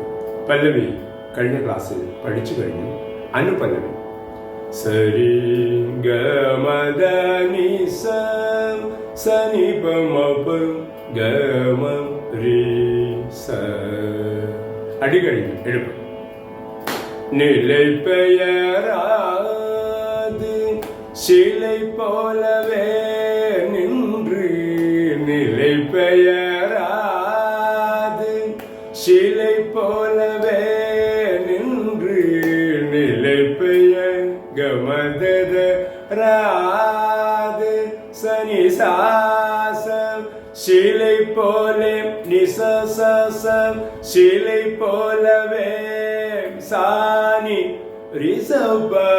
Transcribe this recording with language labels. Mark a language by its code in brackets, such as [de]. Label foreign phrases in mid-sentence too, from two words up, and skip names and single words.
[ml] പല്ലവി കഴിഞ്ഞ ക്ലാസ്സിൽ പഠിച്ചു കഴിഞ്ഞു. അനുപല്ലവി സരി ഗ മദ നി സ സനി പ മ പ ഗ മ രി സ. അടി കഴിഞ്ഞു എഴുപ്പ്. [ta] நிலை பெயராது சிலை போலவே நின்று, நிலை பெயராது சிலை போலவே நின்று, நிலை பெயர் கமதத ராது சனி சாசம் சிலை போலே நிசசம் சிலை போலவே சானி ரிசப